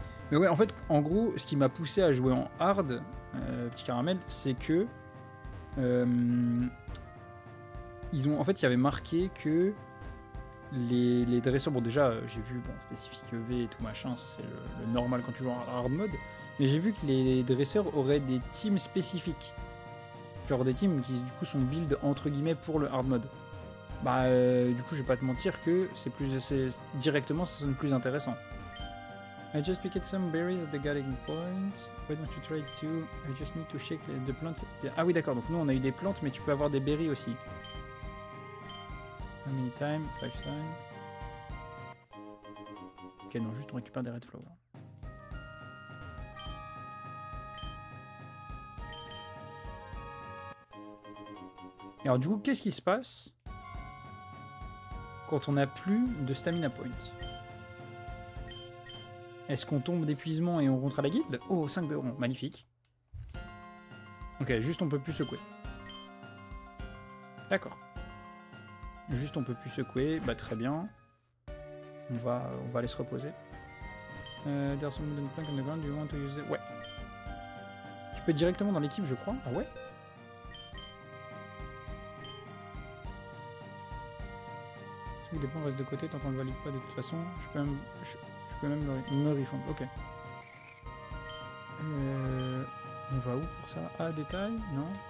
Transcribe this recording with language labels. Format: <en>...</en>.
<fr>Mais ouais, en fait, en gros, ce qui m'a poussé à jouer en hard, petit caramel, c'est que en fait, il y avait marqué que les dresseurs, bon déjà, j'ai vu, bon, spécifique EV et tout machin, ça c'est le normal quand tu joues en hard mode, mais j'ai vu que les dresseurs auraient des teams spécifiques. Genre des teams qui, du coup, sont build, entre guillemets, pour le hard mode. Du coup, je vais pas te mentir que directement, ça sonne plus intéressant.</fr> <en>I just picked some berries at the gathering point. Why don't you try to? I just need to shake the plant.</en> <fr>Ah oui, d'accord. Donc nous on a eu des plantes, mais tu peux avoir des berries aussi.</fr> <en>How many times? 5 times.</en> <fr>Ok, non, juste on récupère des</fr> <en>red flowers.</en> <fr>Et alors du coup, qu'est-ce qui se passe quand on n'a plus de stamina points? Est-ce qu'on tombe d'épuisement et on rentre à la guilde? Oh, 5 beurons, magnifique. Ok, juste on peut plus secouer. D'accord. Juste on peut plus secouer, bah très bien. On va aller se reposer.</fr> <en>There's some wooden plank on the ground, do you want to use it?</en> <fr>Ouais. Tu peux directement dans l'équipe, je crois. Ah ouais? Si des points restent de côté tant qu'on ne valide pas de toute façon, je peux même me refund. Ok. On va où pour ça? Ah, détail? Non.</fr>